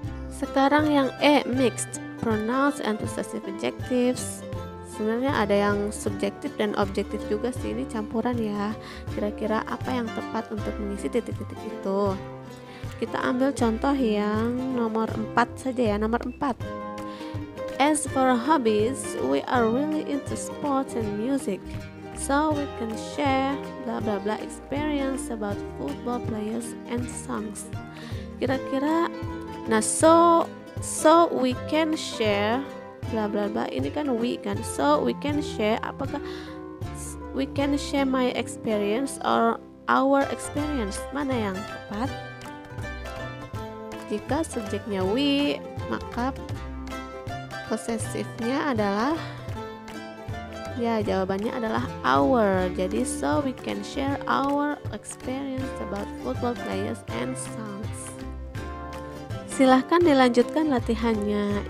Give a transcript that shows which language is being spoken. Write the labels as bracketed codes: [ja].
[id] Sekarang yang E, mixed pronouns and possessive adjectives. Sebenarnya ada yang subjektif dan objektif juga sih, ini campuran ya. Kira-kira apa yang tepat untuk mengisi titik-titik itu? Kita ambil contoh yang nomor 4 saja ya, nomor 4. [en] As for hobbies, we are really into sports and music, so we can share blah blah blah experience about football players and songs. [id] Kira-kira, nah [en] so we can share blah blah blah, [id] ini kan we kan, [en] so we can share, apakah we can share my experience or our experience? [id] Mana yang tepat? Jika subjeknya we, maka posesifnya adalah, ya jawabannya adalah our. [en] Jadi so we can share our experience about football players and songs. [id] Silahkan dilanjutkan latihannya.